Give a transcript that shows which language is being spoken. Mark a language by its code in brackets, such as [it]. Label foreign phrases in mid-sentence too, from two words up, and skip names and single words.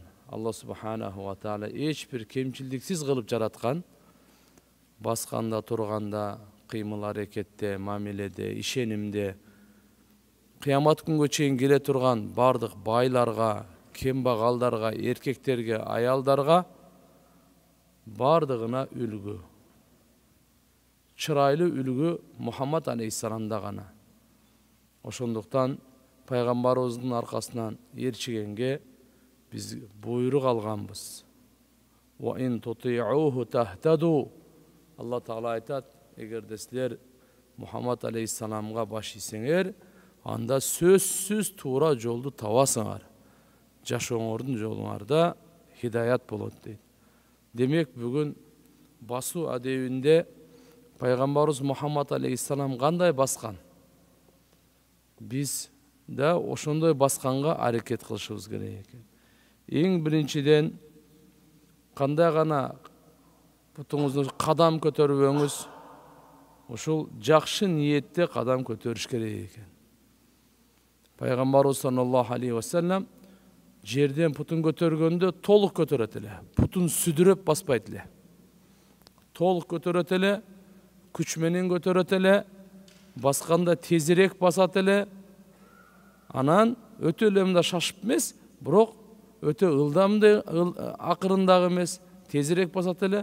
[ky] Алла [ar] سبحانه وتعالى [ky] эч бир кемчилдиксиз кылып жараткан, басканда, турганда, кыймыл аракетте, мамиледе, ишенимде, кыямат күнгө чейин келе турган бардык байларга, кембагалдарга, эркектерге, аялдарга бардыгына үлгү. Чырайлы үлгү Мухаммад алейхиссаламда гана. Ошондуктан пайгамбарыбыздын аркасынан ээрчигенге биз буйрук алганбыз. [ar] وإن تطيعوه تهتدوا. [ky] Алла Таала айтат, эгерде силер Мухаммад алейхиссаламга баш ийсеңер, анда сөзсүз туура жолду табасыңар. Жашооңордун жолуңарда хидаят болот дейт. Демек бүгүн басуу адебинде пайгамбарыбыз Мухаммад алейхиссалам кандай баскан? Биз да ошондой басканга аракет кылышыбыз керек экен. Эң биринчиден кандай гана бутуңузду кадам көтөрбөңүз, ушул жакшы ниетте кадам көтөрүш керек экен. Пайгамбарыбыз [ar] صلى الله عليه وسلم [ky] жерден путун көтөргөндө толук көтөрөт эле, путун сүдүрөп баспайт эле. Толук көтөрөт эле, күч менен көтөрөт эле, басканда тезирээк басат эле. Анан өтө эле мында шашып эмес, бирок өтө ылдамды, акырындагы эмес, тезирээк басат эле.